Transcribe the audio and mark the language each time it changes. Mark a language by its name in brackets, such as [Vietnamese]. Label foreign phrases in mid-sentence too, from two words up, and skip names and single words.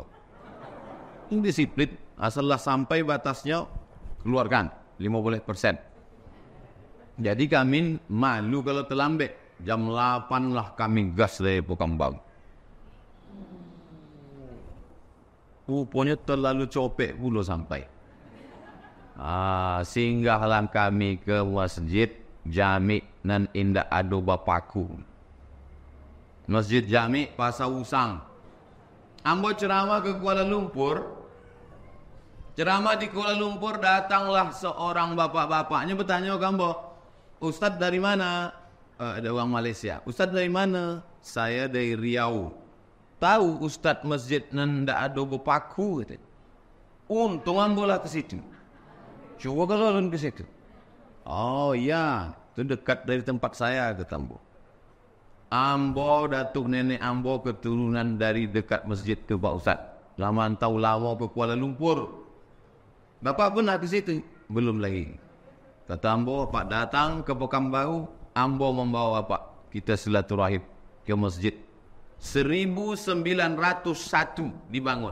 [Indonesian] Ini disiplin. Asallah sampai batasnya keluarkan 50%. Jadi kami malu kalau terlambat. Jam 8 lah kami gas dari Pekambang. [Minangkabau] Rupanya terlalu copek pula sampai. Singgahlah kami ke masjid Jami nan indah ado bapaku. Masjid Jami Pasar Usang. [Indonesian] Ambo ceramah ke Kuala Lumpur. Ceramah di Kuala Lumpur, datanglah seorang bapak-bapaknya bertanya ke ambo, Ustaz dari mana? Ada orang Malaysia. Ustaz dari mana? Saya dari Riau. Tahu Ustaz masjid nan ndak ada bapaku? Untung ambo lah ke situ. Coba kalau ulun ke situ. Oh iya, itu dekat dari tempat saya, kata ambo. Ambo datuk nenek ambo keturunan dari dekat masjid tu Pak Ustaz. Lama tahu lama ke Kuala Lumpur. Bapak pernah ke situ? Belum lagi. Kata ambo, Pak datang ke Pekanbaru, ambo membawa Pak. Kita silaturahim ke masjid. 1901 dibangun.